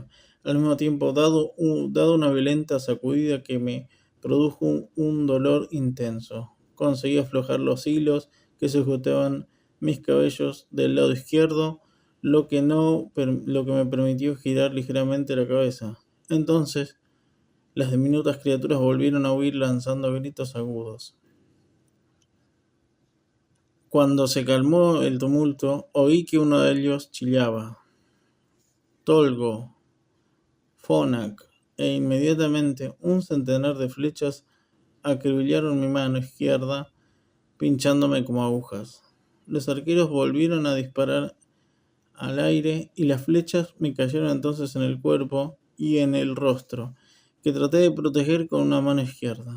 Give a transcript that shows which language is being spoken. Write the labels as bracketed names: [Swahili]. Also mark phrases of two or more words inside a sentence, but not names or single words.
[Spanish] Al mismo tiempo, dado una violenta sacudida que me produjo un dolor intenso, conseguí aflojar los hilos que sujetaban mis cabellos del lado izquierdo, lo que me permitió girar ligeramente la cabeza. Entonces, las diminutas criaturas volvieron a huir lanzando gritos agudos. Cuando se calmó el tumulto, oí que uno de ellos chillaba: Tolgo, Fonak, e inmediatamente un centenar de flechas acribillaron mi mano izquierda, pinchándome como agujas. Los arqueros volvieron a disparar al aire y las flechas me cayeron entonces en el cuerpo y en el rostro, que traté de proteger con una mano izquierda.